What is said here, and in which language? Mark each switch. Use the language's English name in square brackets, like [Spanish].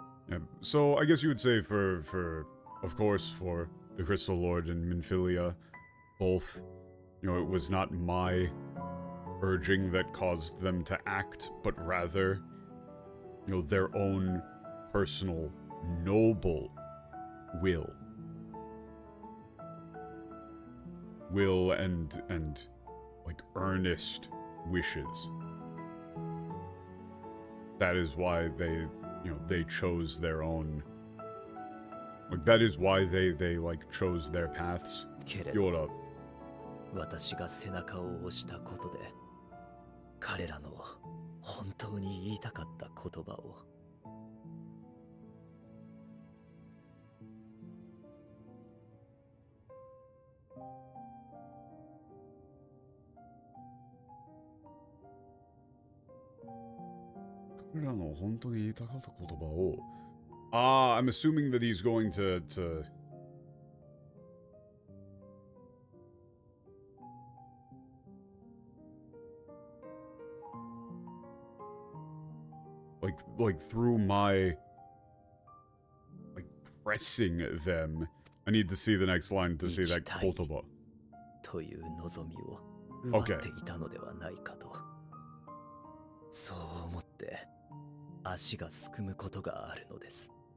[English] Yeah, so I guess you would say of course, for the Crystal Lord and Minfilia, both, you know, it was not my urging that caused them to act, but rather, you know, their own personal, noble will and like earnest wishes. That is why they, you know, they chose their own, like, that is why they like chose their paths. [Japanese] けれど [English] Yoda. [Japanese] 私が背中を押したことで彼らの本当に言いたかった言葉を彼らの本当に言いたかった言葉を [English] I'm assuming that he's going to like through my like pressing them. I need to see the next line to see that 言葉 [Japanese] という望みを奪っていたのではないかと、そう思って足がすくむことがあるのです。